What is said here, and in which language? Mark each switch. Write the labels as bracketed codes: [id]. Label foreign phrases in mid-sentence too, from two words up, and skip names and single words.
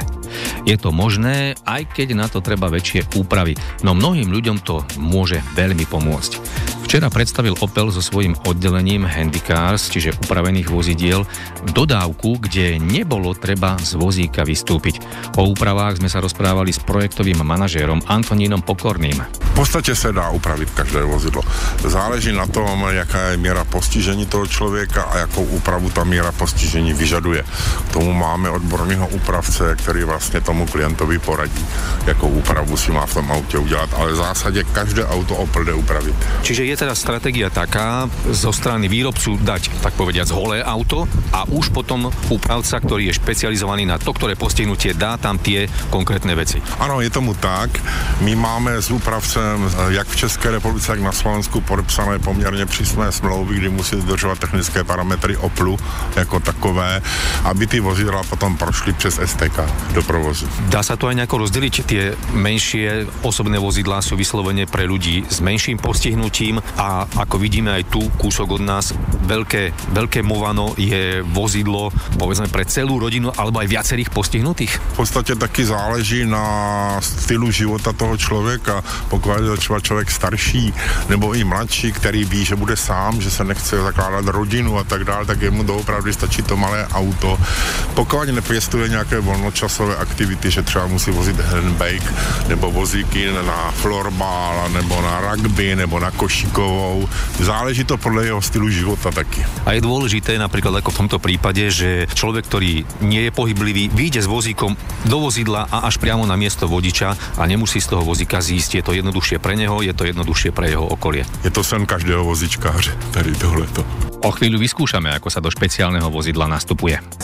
[sk] Je to možné, aj keď na to treba väčšie úpravy, no mnohým ľuďom to môže veľmi pomôcť. Včera predstavil Opel so svojím oddelením Handycars, čiže upravených vozidiel, dodávku, kde nebolo treba z vozíka vystúpiť. O úpravách sme sa rozprávali s projektovým manažérom Antonínom Pokorným. [cs] V podstatě se dá upravit každé vozidlo. Záleží na tom, jaká je míra postižení toho člověka a jakou úpravu ta míra postižení vyžaduje. K tomu máme odborného úpravce, který vlastně tomu klientovi poradí, jakou úpravu si má v tom autě udělat, ale v zásadě každé auto Opel jde upravit. [sk] Čiže je teda stratégia taká zo strany výrobcu dať, tak povediac, holé auto a už potom úpravca, ktorý je špecializovaný na to, ktoré postihnutie, dá tam tie konkrétne veci. [cs] Ano, je tomu tak. My máme s úpravcem jak v České republice, jak na Slovensku podepsané poměrně přísné smlouvy, kdy musí dodržovat technické parametry Oplu jako takové, aby ty vozidla potom prošly přes STK do provozu. [sk] Dá sa to aj nejako rozdeliť? Tie menšie osobné vozidlá sú vyslovene pre ľudí s menším postihnutím a ako vidíme aj tu kúsok od nás, veľké Movano je vozidlo povedzme pre celú rodinu alebo aj viacerých postihnutých? [cs] V podstatě taky záleží na stylu života toho člověka. Pokud je třeba člověk starší nebo i mladší, který ví, že bude sám, že se nechce zakládat rodinu a tak dále, tak jemu doopravdy stačí to malé auto. Pokud nepěstuje nějaké volnočasové aktivity, že třeba musí vozit handbike nebo vozíky na florbal nebo na rugby nebo na košíkovou. Záleží to podle jeho stylu života taky. [sk] A je dôležité napríklad ako v tomto prípade, že človek, ktorý nie je pohyblivý, vyjde s vozíkom do vozidla a až priamo na miesto vodiča a nemusí z toho vozíka zísť. Je to jednoduchšie pre neho, je to jednoduchšie pre jeho okolie. [cs] Je to sen každého vozičkáře, tady tohleto. [sk] O chvíľu vyskúšame, ako sa do špeciálneho vozidla nastupuje.